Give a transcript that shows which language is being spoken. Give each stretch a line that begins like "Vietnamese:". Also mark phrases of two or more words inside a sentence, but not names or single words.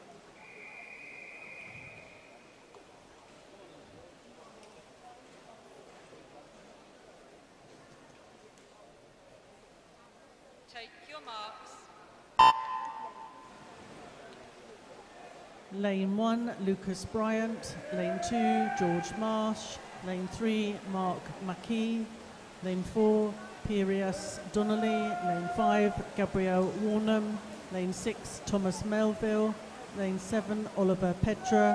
English: Take your marks. Lane 1, Lucas Bryant. Lane 2, George Marsh. Lane 3, Mark McKee. Lane 4, Pirius Donnelly. Lane 5, Gabrielle Warnham. Lane 6, Thomas Melville. Lane 7, Oliver Petra.